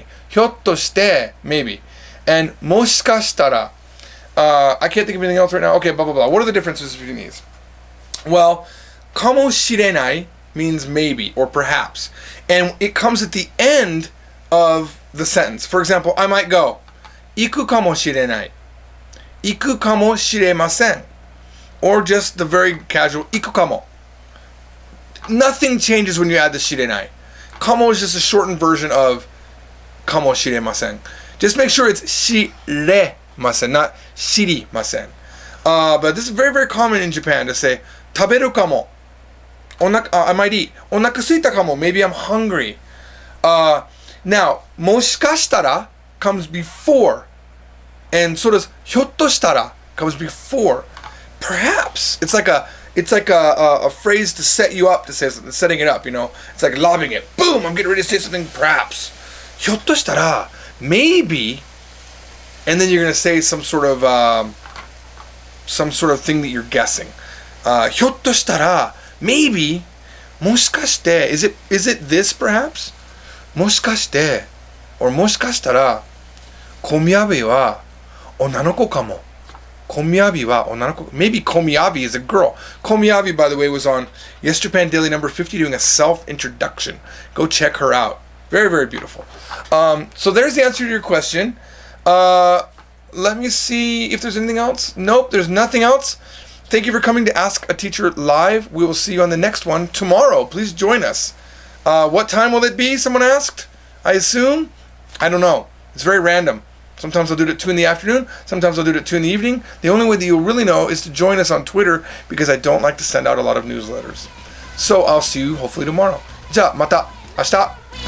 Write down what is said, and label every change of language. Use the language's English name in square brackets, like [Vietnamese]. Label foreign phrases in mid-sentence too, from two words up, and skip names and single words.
[English] Hyottoshite, maybe. And moshikashitara. I can't think of anything else right now. Okay, blah, blah, blah. What are the differences between these? Well, [Japanese] かもしれない [English] means maybe or perhaps. And it comes at the end of the sentence. For example, I might go, [Japanese] 行くかもしれない。行くかもしれません. [English] Or just the very casual, [Japanese] 行くかも. [English] Nothing changes when you add the shirenai. Kamo is just a shortened version of [Japanese] かもしれません. [English] Just make sure it's shiremasen, not shirimasen. But this is very, very common in Japan to say, [Japanese] 食べるかも. [English] I might eat. [Japanese] お腹空いたかも. [English] Maybe I'm hungry. Now, moshikashitara comes before. And so does hyottoshitara comes before. Perhaps. It's like a phrase to set you up, to say something, setting it up, you know. It's like lobbing it. Boom, I'm getting ready to say something, perhaps. Hyottoshitara, maybe. And then you're going to say some sort of thing that you're guessing. Hyottoshitara, maybe. Moshikashite, is it this perhaps? [Japanese] Moshikashite, or もしかしたら、Komiyabiは女の子かも. Komiyabi wa onanoko. [English] Maybe Komiyabi is a girl. Komiyabi, by the way, was on Yes Japan Daily number 50 doing a self-introduction. Go check her out. Very, very beautiful. So there's the answer to your question. Let me see if there's anything else. Nope, there's nothing else. Thank you for coming to Ask a Teacher Live. We will see you on the next one tomorrow. Please join us. What time will it be? Someone asked. I assume. I don't know. It's very random. Sometimes I'll do it at 2 in the afternoon. Sometimes I'll do it at 2 in the evening. The only way that you'll really know is to join us on Twitter because I don't like to send out a lot of newsletters. So I'll see you hopefully tomorrow. [Japanese] じゃあまた明日